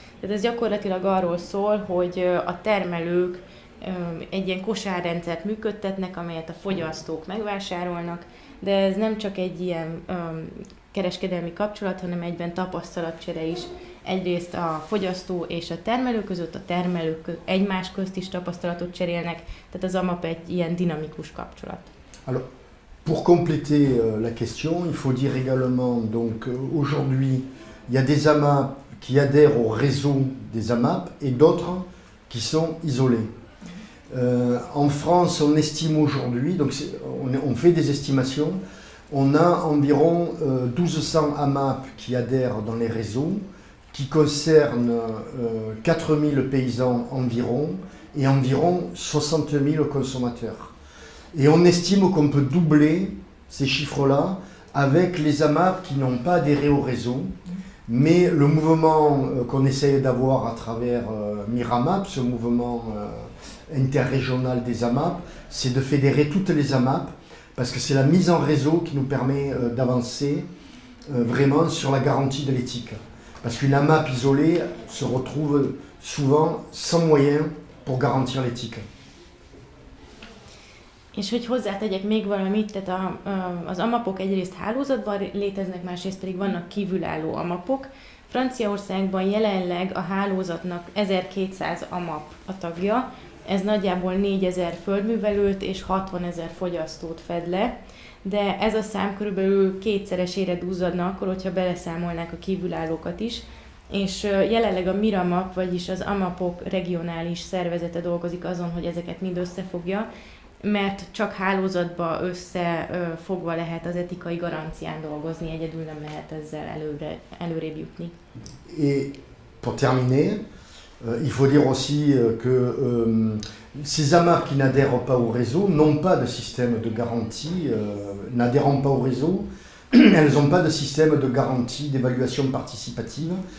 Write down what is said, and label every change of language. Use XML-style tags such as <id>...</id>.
<hu>Tehát ez gyakorlatilag arról szól, hogy a termelők egy ilyen kosárrendszert működtetnek, amelyet a fogyasztók megvásárolnak, de ez nem csak egy ilyen kereskedelmi kapcsolat, hanem egyben tapasztalatcsere is. Egyrészt a fogyasztó és a termelő között, a termelők egymás közt is tapasztalatot cserélnek, tehát az AMAP egy ilyen dinamikus kapcsolat.</hu> <fr>Alors, pour compléter la question, il faut dire également, donc aujourd'hui, il y a des AMAP qui adhèrent au réseau des AMAP et d'autres qui sont isolés. En France, on estime aujourd'hui, donc on fait des estimations, on a environ 1200 AMAP qui adhèrent dans les réseaux, qui concernent 4000 paysans environ et environ 60 000 consommateurs. Et on estime qu'on peut doubler ces chiffres-là avec les AMAP qui n'ont pas adhéré au réseau, mais le mouvement qu'on essaye d'avoir à travers Miramap, ce mouvement interrégional des AMAP, c'est de fédérer toutes les AMAP, parce que c'est la mise en réseau qui nous permet d'avancer vraiment sur la garantie de l'éthique. Parce qu'une AMAP isolée se retrouve souvent sans moyens pour garantir l'éthique.</fr> <hu>És hogy hozzátegyek még valamit, tehát az AMAP-ok egyrészt hálózatban léteznek, másrészt pedig vannak kívülálló AMAP-ok. Franciaországban jelenleg a hálózatnak 1200 AMAP a tagja, ez nagyjából 4000 földművelőt és 60 000 fogyasztót fed le, de ez a szám körülbelül kétszeresére duzzadna akkor, hogyha beleszámolnák a kívülállókat is, és jelenleg a Miramap, vagyis az AMAP-ok regionális szervezete dolgozik azon, hogy ezeket mind összefogja, mert csak hálózatba összefogva lehet az etikai garancián dolgozni, egyedül nem lehet ezzel előrébb jutni.</hu> <fr>Et pour terminer, il faut dire aussi que ces AMAP qui n'adhèrent pas au réseau n'ont pas de système de garantie, n'adhérant pas au réseau, elles n'ont pas de système de garantie d'évaluation participative.</fr>